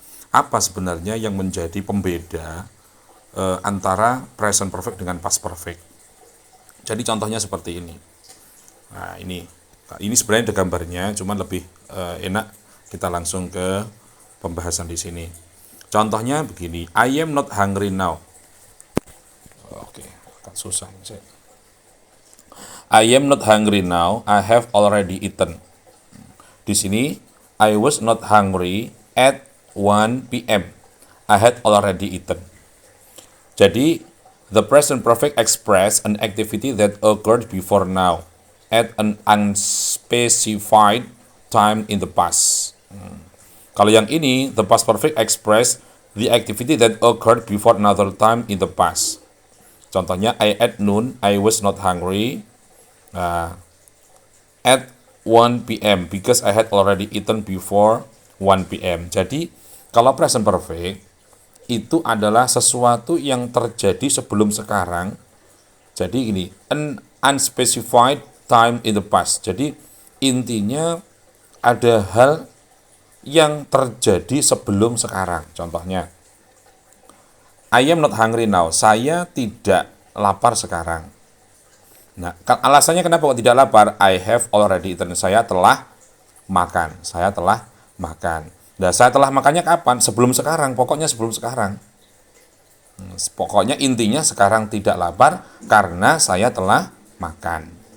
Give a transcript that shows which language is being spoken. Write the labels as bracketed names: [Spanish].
[Indonesian] Apa sebenarnya yang menjadi pembeda antara present perfect dengan past perfect? Jadi contohnya seperti ini. Nah, ini sebenarnya ada gambarnya, cuman lebih enak kita langsung ke pembahasan di sini. Contohnya begini, [English] I am not hungry now. [Indonesian] Oke, agak susah. [English] I am not hungry now, I have already eaten. [Indonesian] Di sini, [English] I was not hungry at 1 p.m. I had already eaten. Jadi, the present perfect express an activity that occurred before now at an unspecified time in the past. [Indonesian] Kalau yang ini, [English] the past perfect express the activity that occurred before another time in the past. [Indonesian] Contohnya, [English] I at noon, I was not hungry at 1 p.m. because I had already eaten before 1 p.m. [Indonesian] Jadi, kalau present perfect, itu adalah sesuatu yang terjadi sebelum sekarang. Jadi ini, [English] an unspecified time in the past. [Indonesian] Jadi, intinya ada hal yang terjadi sebelum sekarang. Contohnya, [English] I am not hungry now. [Indonesian] Saya tidak lapar sekarang. Nah, alasannya kenapa kok tidak lapar? [English] I have already eaten. [Indonesian] Saya telah makan. Saya telah makan. Nah, saya telah makannya kapan? Sebelum sekarang. Pokoknya sebelum sekarang. Pokoknya intinya sekarang tidak lapar karena saya telah makan.